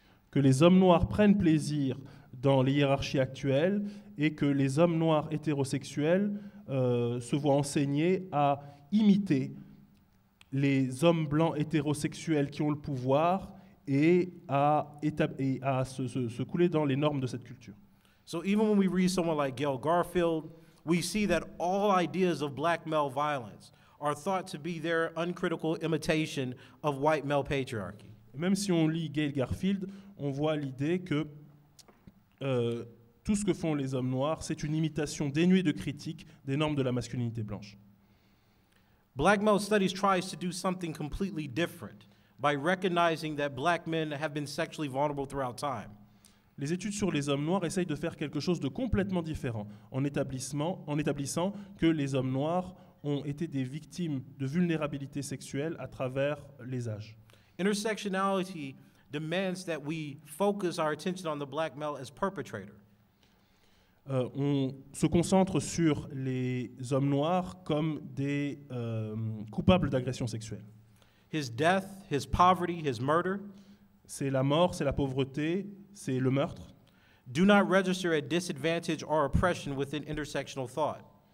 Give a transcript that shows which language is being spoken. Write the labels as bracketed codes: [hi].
[fr] Que les hommes noirs prennent plaisir dans les hiérarchies actuelles et que les hommes noirs hétérosexuels se voient enseigner à imiter les hommes blancs hétérosexuels qui ont le pouvoir et à se couler dans les normes de cette culture. [en] So even when we read someone like Gail Garfield, we see that all ideas of black male violence are thought to be their uncritical imitation of white male patriarchy. [fr] Même si on lit Gail Garfield, on voit l'idée que tout ce que font les hommes noirs, c'est une imitation dénuée de critique des normes de la masculinité blanche. [en] Black male studies tries to do something completely different by recognizing that black men have been sexually vulnerable throughout time. [fr] Les études sur les hommes noirs essayent de faire quelque chose de complètement différent, en établissant que les hommes noirs ont été des victimes de vulnérabilité sexuelle à travers les âges. [en] Intersectionality demands that we focus our attention on the black male as perpetrator. [fr] On se concentre sur les hommes noirs comme des coupables d'agressions sexuelles. [en] His death, his poverty, his murder [fr] C'est la mort, c'est la pauvreté, c'est le meurtre. [en] do not register at disadvantage or oppression within intersectional thought.